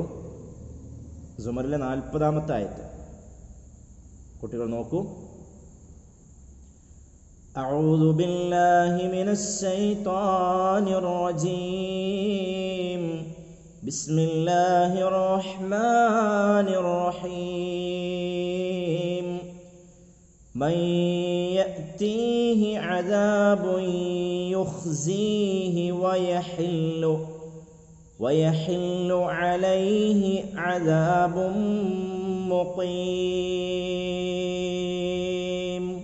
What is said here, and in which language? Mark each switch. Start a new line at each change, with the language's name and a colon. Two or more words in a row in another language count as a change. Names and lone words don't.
Malayalam: സുമറിലെ 40ാമത്തെ ആയത്ത്. കുട്ടികൾ നോക്കൂ.
Arabic: أعوذ بالله من الشيطان الرجيم. بسم الله الرحمن الرحيم. من يأتيه عذاب يخزيه ويحل عليه عذاب مقيم.